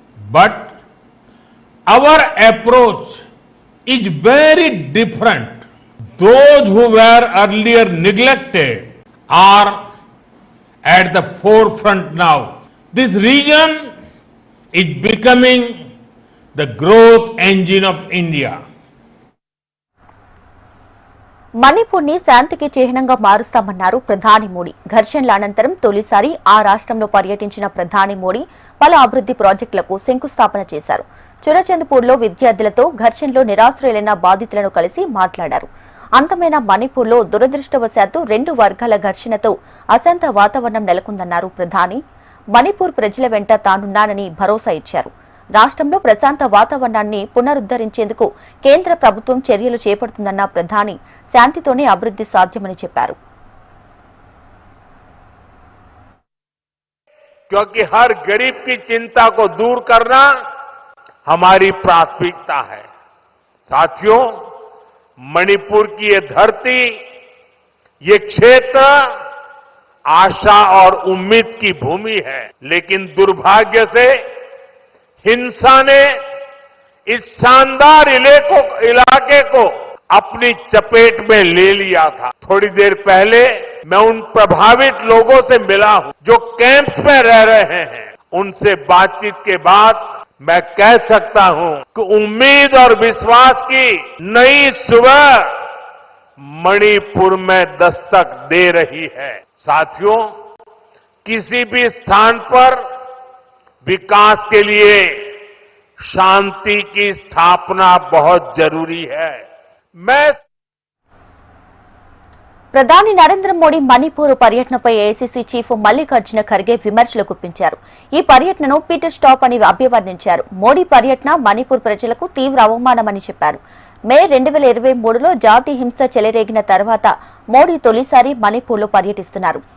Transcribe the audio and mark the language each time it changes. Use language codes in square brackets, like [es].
[en] But our approach is very different. Those who were earlier neglected are at the forefront now. This region is becoming the growth engine of India. [te] Manipur ని శాంతికి చిహ్నంగా మారుస్తామన్నారు ప్రధాని మోడీ. ఘర్షణల అనంతరం తొలిసారి ఆ రాష్ట్రంలో పర్యటించిన ప్రధాని మోడీ పలు అభివృద్ధి ప్రాజెక్టులకు శంకుస్థాపన చేశారు. చురచంద్పూర్లో విద్యార్థులతో, ఘర్షణలో నిరాశ్రయులైన బాధితులను కలిసి మాట్లాడారు. అంతమైన మణిపూర్లో దురదృష్టవశాత్తు 2 వర్గాల ఘర్షణతో అశాంత వాతావరణం నెలకొందన్నారు ప్రధాని. మణిపూర్ ప్రజల వెంట తానున్నానని భరోసా ఇచ్చారు. రాష్ట్రంలో ప్రశాంత వాతావరణాన్ని పునరుద్ధరించేందుకు కేంద్ర ప్రభుత్వం చర్యలు చేపడుతుందన్న ప్రధాని శాంతితోనే అభివృద్ధి సాధ్యమని చెప్పారు. [hi] क्योंकि हर गरीब की चिंता को दूर करना हमारी प्राथमिकता है. साथियों, मणिपुर की ये धरती, ये क्षेत्र आशा और उम्मीद की भूमि है. लेकिन दुर्भाग्य से हिंसा ने इस शानदार इलाके को अपनी चपेट में ले लिया था. थोड़ी देर पहले मैं उन प्रभावित लोगों से मिला हूं जो कैंप्स में रह रहे हैं. उनसे बातचीत के बाद मैं कह सकता हूं कि उम्मीद और विश्वास की नई सुबह मणिपुर में दस्तक दे रही है. साथियों, किसी भी स्थान पर विकास के लिए शांति की स्थापना बहुत जरूरी है. मैं [te] ప్రధాని నరేంద్ర మోడీ మణిపూర్ పర్యటనపై ఏఐసీసీ చీఫ్ మల్లికార్జున ఖర్గే విమర్శలు గుప్పించారు. ఈ పర్యటనను పిట్ స్టాప్ అని అభివర్ణించారు. మోడీ పర్యటన మణిపూర్ ప్రజలకు తీవ్ర అవమానమని చెప్పారు. మే 2023లో జాతి హింస చెలరేగిన తర్వాత మోడీ తొలిసారి మణిపూర్లో పర్యటిస్తున్నారు.